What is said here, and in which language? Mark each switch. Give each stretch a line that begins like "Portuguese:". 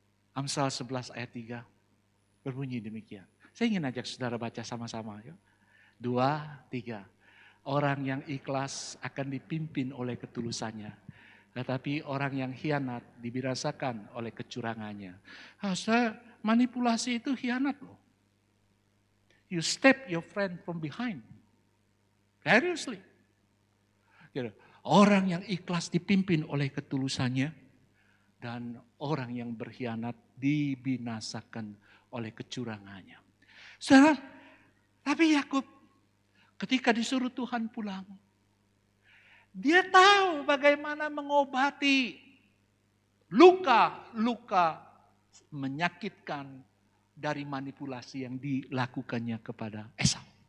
Indonesian: Amsal 11 ayat 3 berbunyi demikian. Saya ingin ajak saudara baca sama-sama. 2, 3. Orang yang ikhlas akan dipimpin oleh ketulusannya. Tetapi orang yang khianat dibinasakan oleh kecurangannya. Manipulasi itu khianat loh.
English: You step your friend from behind. Seriously.
Indonesian: Orang yang ikhlas dipimpin oleh ketulusannya. Dan orang yang berkhianat dibinasakan oleh kecurangannya. Saudara, tapi Yakub ketika disuruh Tuhan pulang, dia tahu bagaimana mengobati luka-luka menyakitkan dari manipulasi yang dilakukannya kepada Esau.